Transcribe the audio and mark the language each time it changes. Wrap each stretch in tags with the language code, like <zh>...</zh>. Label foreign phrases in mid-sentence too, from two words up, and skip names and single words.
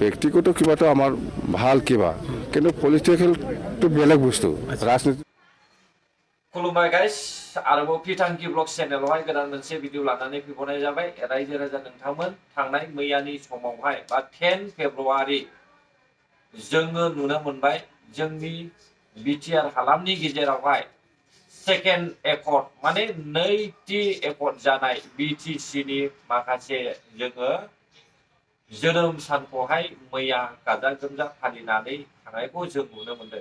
<as>ব্যক্তিগত কিবাটো আমাৰ ভাল কিবা কিন্তু পলিটিকেল তো বেলেগ বস্তু ৰাজনীতি</as> <brx>खुलुमबाय गाइस आरोबाव पिटांकि</brx> <en>blog channel</en> <brx>गोदान मोनसे भिडिअ लानानै फैबावनाय जाबाय रायजो राजा नोंथांमोन थांनाय मैयानि समावहाय बा 10 फेब्रुवारि जोङो नुनो मोनबाय जोंनि बिटिआर हालामनि गेजेरावहाय</brx> <en>second accord</en> <brx>माने नैथि एकर्ड जानाय बिटिसि नि माखासे जोङो जोनोम सानखौहाय मैया गाजा गोमजा फालिनानै थांनायखौ जों नुनो मोनदों।</brx>